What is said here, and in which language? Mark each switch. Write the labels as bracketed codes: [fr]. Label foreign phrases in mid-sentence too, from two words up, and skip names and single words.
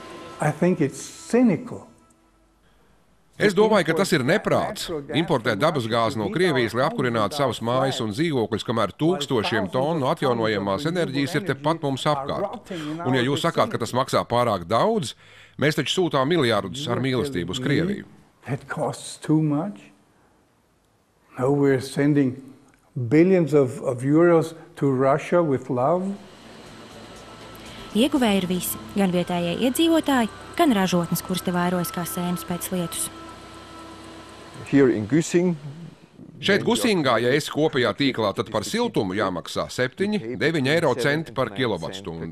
[lv] Es domāju, ka tas ir neprāts importēt dabasgāzi no Krievijas, lai apkurinātu savas mājas un dzīvokļus, kamēr tūkstošiem tonu atjaunojamās enerģijas ir tepat mums apkārt. Un ja jūs sakāt, ka tas maksā pārāk daudz, mēs taču sūtām miljardus ar mīlestību uz Krieviju. [en] That costs too much. Now we're sending billions of euros to Russia with love. [lv] Ieguvēji ir visi, gan vietējie iedzīvotāji, gan ražotnes, kuras te vairojas kā sēnes pēc lietus. Šeit Gusingā, ja esi kopējā tīklā, tad par siltumu jāmaksā 7–9 eiro centi par kilovatstundu.